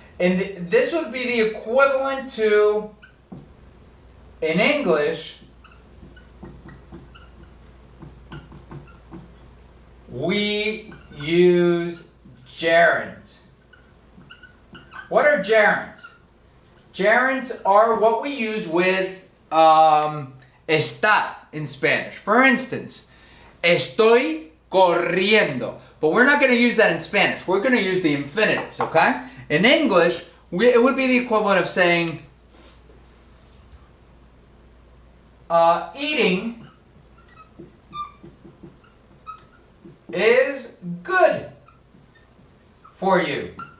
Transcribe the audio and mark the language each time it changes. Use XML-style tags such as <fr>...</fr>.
<en>And this would be the equivalent to, in English, we use gerunds. What are gerunds? Gerunds are what we use with estar in Spanish. For instance,</en> <es>estoy corriendo.</es> <en>But we're not going to use that in Spanish. We're going to use the infinitives, okay? In English, it would be the equivalent of saying, eating is good for you.</en>